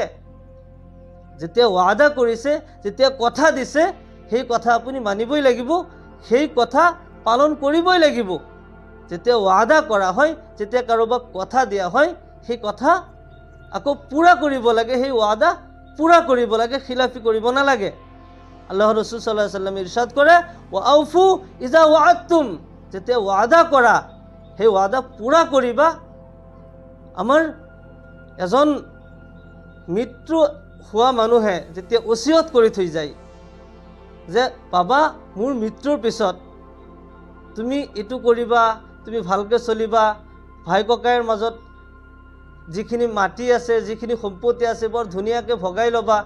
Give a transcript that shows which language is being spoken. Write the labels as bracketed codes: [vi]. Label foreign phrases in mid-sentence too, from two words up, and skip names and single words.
[as] যেতিয়া ওয়াদা কৰিছে, যেতিয়া কথা দিছে, সেই কথা আপুনি মানিবই লাগিব, সেই কথা পালন কৰিবই লাগিব। যেতিয়া ওয়াদা কৰা হয়, যেতিয়া কাৰোবাক কথা দিয়া হয়, সেই কথা আকৌ পূৰা কৰিব লাগে, সেই ওয়াদা পূৰা কৰিব লাগে, খিলাফি কৰিব নালাগে। আল্লাহ ৰসুল [ar] صلى الله عليه وسلم [as] ইৰশাদ কৰে, [ar] وأوفوا إذا وعدتم, [as] যেতিয়া ওয়াদা কৰা, সেই ওয়াদা পূৰা কৰিবা। আমাৰ এজন মৃত্যু হোৱা মানুহে যেতিয়া ওচিয়ত কৰি থৈ যায় যে বাবা মোৰ মৃত্যুৰ পিছত তুমি এইটো কৰিবা, তুমি ভালকৈ চলিবা, ভাই ককাইৰ মাজত যিখিনি মাটি আছে, যিখিনি সম্পত্তি আছে, বৰ ধুনীয়াকৈ ভগাই ল'বা।